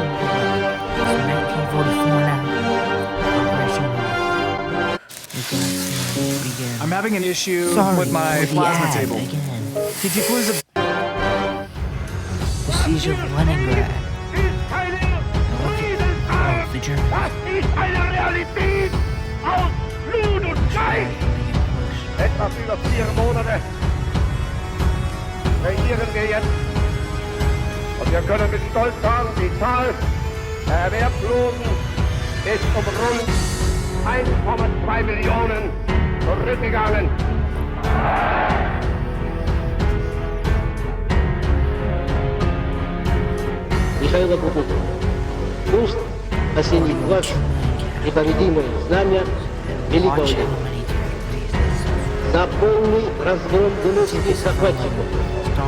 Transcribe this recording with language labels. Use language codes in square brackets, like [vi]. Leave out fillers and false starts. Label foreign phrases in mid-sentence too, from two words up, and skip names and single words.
[en] It's 1944 now. Operation begin. I'm having an issue with my with plasma table. Again. Could you please... The siege of Leningrad. The Germans. [de] Das ist eine Realität aus Blut und Fleisch. Etwas über 4 Monate regieren wir jetzt. Und wir können mit Stolz sagen, die Zahl der Erwerbslosen ist rund 1,2 Millionen zurückgegangen. [ru] Михаила Бубука. Пусть осенит ваше непобедимое знамя великого дела. За полный разгром немецких захватчиков.